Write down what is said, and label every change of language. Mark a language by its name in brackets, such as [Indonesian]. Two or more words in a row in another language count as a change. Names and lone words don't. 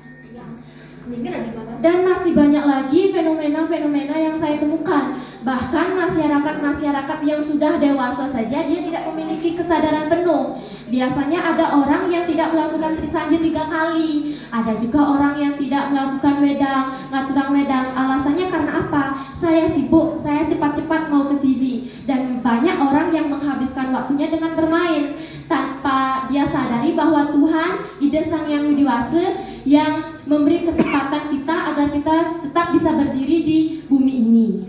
[Indonesian] Dan masih banyak lagi fenomena-fenomena yang saya temukan. Bahkan masyarakat-masyarakat yang sudah dewasa saja dia tidak memiliki kesadaran penuh. Biasanya ada orang yang tidak melakukan trisandil 3 kali. Ada juga orang yang tidak melakukan wedang, [Balinese] ngaturang wedang. [Indonesian] Alasannya karena apa? Saya sibuk, saya cepat-cepat mau ke sini. Dan banyak orang yang menghabiskan waktunya dengan bermain tanpa dia sadari bahwa Tuhan, ide Sang Yang Widi Wase yang memberi kesempatan kita agar kita tetap bisa berdiri di bumi ini.